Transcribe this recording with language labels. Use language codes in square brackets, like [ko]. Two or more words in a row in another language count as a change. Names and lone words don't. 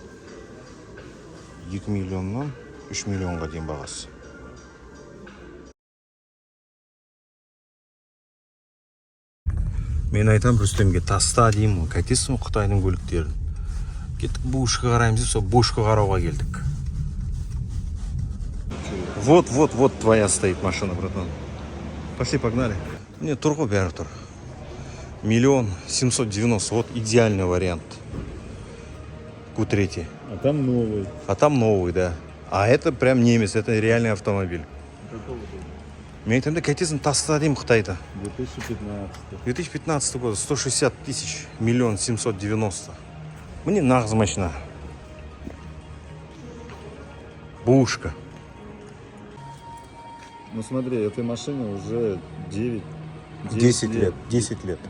[kk] 2 миллионнан 3 миллионға дейін бағасы. Мен айтам Рүстемге таста деймін, қайтесің Қытайдың көліктерін. Кеттік бушқа қараймыз, сол бушқа қарауға келдік. [ru] Вот твоя стоит машина, братан. Пошли, погнали. Не, [kk] тұр ғой бәрі тұр. 1 790, [ru] вот идеальный вариант. Q3. А там новый. А там новый, да. А это прям немец, это реальный автомобиль. Какого года? [kk] Мен айтамда қайтесің таста деймін Қытайда. [ru] 2015. 2015 год, 160 тысяч, 1 790. [kk] Мне нағыз машина. Бушка. [ru] Ну смотри, этой машине уже 10 лет. 10 лет.